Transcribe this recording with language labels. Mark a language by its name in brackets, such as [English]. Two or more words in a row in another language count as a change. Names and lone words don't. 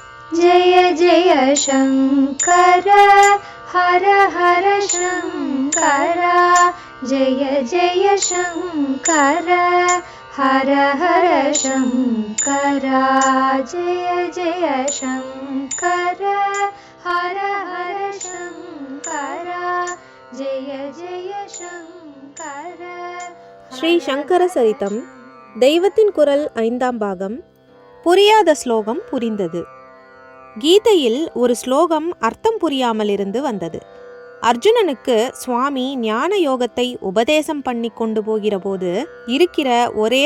[Sanskrit] जय जय शङ्कर हर हर शङ्कर जय जय शङ्कर हर हर शङ्कर जय जय शङ्कर हर हर शङ्कर जय जय शङ्कर. [Tamil] ஸ்ரீ சங்கர சரிதம் தெய்வத்தின் குரல் 5ஆம் பாகம். புரியாத ஸ்லோகம் புரிந்தது. கீதையில் ஒரு ஸ்லோகம் அர்த்தம் புரியாமல் இருந்து வந்தது. அர்ஜுனனுக்கு சுவாமி ஞான யோகத்தை உபதேசம் பண்ணி கொண்டு போகிற போது இருக்கிற ஒரே